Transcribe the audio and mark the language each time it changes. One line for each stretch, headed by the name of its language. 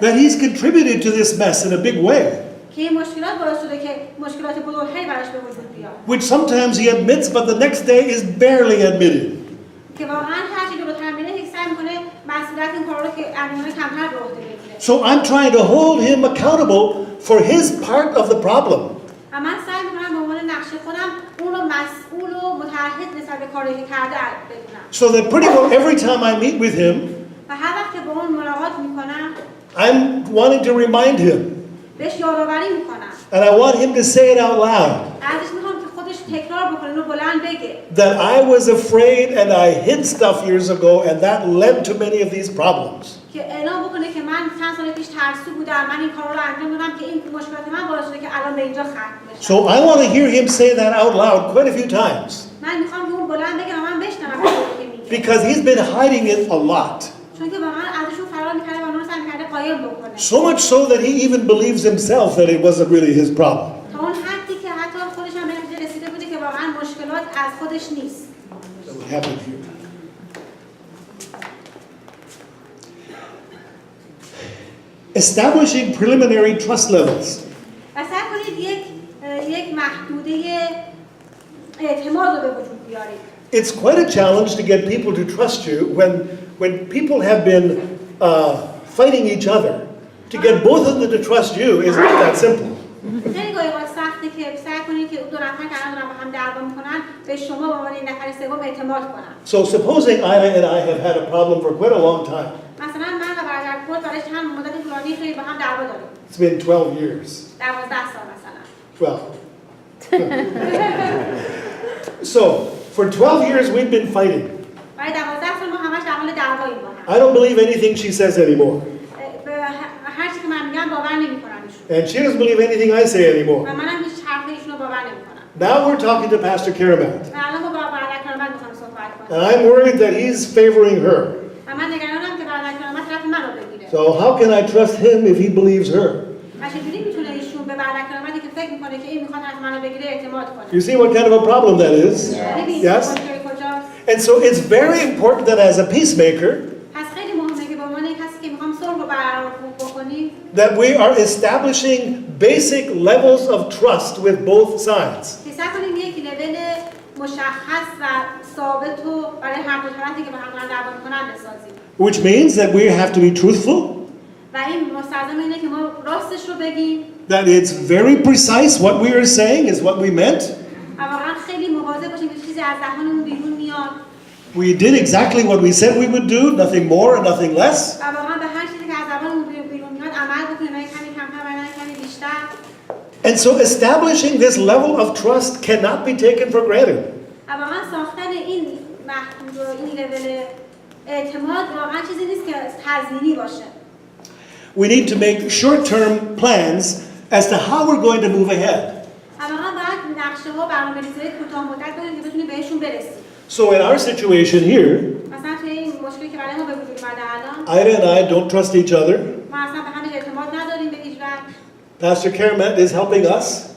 English: that he's contributed to this mess in a big way,
Persian: که این مشکلات باعث شده که مشکلات بزرگتری براش به وجود بیاد.
English: which sometimes he admits, but the next day is barely admitted.
Persian: که واقعا هر چیزی رو تامینه یک سعی میکنه مسئولیت این کارا رو که انجام کمتر به عهده بگیره.
English: So I'm trying to hold him accountable for his part of the problem.
Persian: و من سعی میکنم به عنوان نقش خودم اون رو مسئول و متعهد نسبت به کاری که کرده بدونم.
English: So that pretty well every time I meet with him,
Persian: و هر وقت که با اون ملاقات میکنم
English: I'm wanting to remind him,
Persian: بهش یادآوری میکنم.
English: and I want him to say it out loud,
Persian: ازش میخوام که خودش تکرار بکنه و بلند بگه.
English: that I was afraid and I hid stuff years ago and that led to many of these problems.
Persian: که اعلام بکنه که من چند سال پیش ترسو بودم، من این کارا رو انجام دادم که این مشکلات من باعث شده که الان به اینجا ختم بشه.
English: So I want to hear him say that out loud quite a few times,
Persian: من میخوام که اون بلند بگه و من بشنوم که میگه.
English: because he's been hiding it a lot.
Persian: چون که واقعا ازشون فرار می‌کرده و اون رو سعی می‌کرده قایم بکنه.
English: So much so that he even believes himself that it wasn't really his problem.
Persian: تا اون حدی که حتی خودش هم به نتیجه رسیده بوده که واقعا مشکلات از خودش نیست.
English: That would happen here. Establishing preliminary trust levels.
Persian: و سعی کنید یک محدوده اعتماد رو به وجود بیارید.
English: It's quite a challenge to get people to trust you when people have been fighting each other. To get both of them to trust you isn't that simple.
Persian: خیلی گاهی اوقات سخته که سعی کنید که دو نفر که الان دارن با هم دعوا میکنن به شما به عنوان نفر سوم اعتماد کنن.
English: So supposing Ida and I have had a problem for quite a long time.
Persian: مثلا من و برادر گرد برای چند مدت طولانی خیلی با هم دعوا داریم.
English: It's been 12 years.
Persian: 12 سال مثلا.
English: 12. So for 12 years we've been fighting.
Persian: برای 12 سال ما همش در حال دعواییم با هم.
English: I don't believe anything she says anymore.
Persian: هر چیزی که من میگم باور نمیکنن ایشون.
English: And she doesn't believe anything I say anymore.
Persian: و منم هیچ حرف ایشون رو باور نمیکنم.
English: Now we're talking to Pastor Karamat.
Persian: و الان ما با برادر کرامت میخوایم صحبت کنیم.
English: And I'm worried that he's favoring her.
Persian: و من نگرانم که برادر کرامت طرف من رو بگیره.
English: So how can I trust him if he believes her?
Persian: و چجوری میتونه ایشون به برادر کرامتی که فکر میکنه که این میخواد طرف منو بگیره اعتماد کنه؟
English: You see what kind of a problem that is? Yes? And so it's very important that as a peacemaker,
Persian: پس خیلی مهمه که به عنوان کسی که میخوام صلح رو برقرار بکنیم
English: that we are establishing basic levels of trust with both sides.
Persian: که سعی کنیم یک لول مشخص و ثابت رو برای هر دو طرفی که با هم دارن دعوا میکنن بسازیم.
English: Which means that we have to be truthful,
Persian: و این مستلزم اینه که ما راستش رو بگیم.
English: that it's very precise what we are saying is what we meant.
Persian: و واقعا خیلی مواظب باشیم که چیزی از دهانمون بیرون میاد.
English: We did exactly what we said we would do, nothing more and nothing less.
Persian: و واقعا به هر چیزی که از زبانمون بیرون میاد عمل بکنیم، نه کمی کمتر و نه کمی بیشتر.
English: And so establishing this level of trust cannot be taken for granted.
Persian: و واقعا ساختن این محدود و این لول اعتماد واقعا چیزی نیست که تضمینی باشه.
English: We need to make short-term plans as to how we're going to move ahead.
Persian: و واقعا باید نقشه ها برنامه‌ریزی کوتاه مدت بدیم که بتونیم بهشون برسیم.
English: So in our situation here,
Persian: مثلا توی این مشکلی که برای ما به وجود اومده الان
English: Ida and I don't trust each other.
Persian: ما اصلا به هم اعتماد نداریم به هیچ وجه.
English: Pastor Karamat is helping us.